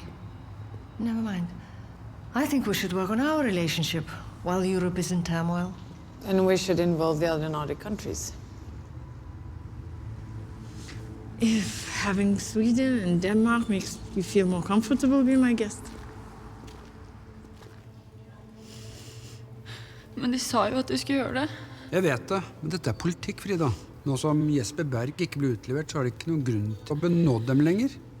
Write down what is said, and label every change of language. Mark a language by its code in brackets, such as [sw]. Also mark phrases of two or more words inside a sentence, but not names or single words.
[en] Never mind. I think we should work on our relationship while Europe is in turmoil. And we should involve the other Nordic countries. If having Sweden and Denmark makes you feel more comfortable, be my guest. [no] Men de sa jo at de skulle gjøre det. Jeg vet det, men dette er politikk, Frida. Nå som Jesper Berg ikke ble utlevert, så er det ikke noen grunn til å benåde dem lenger.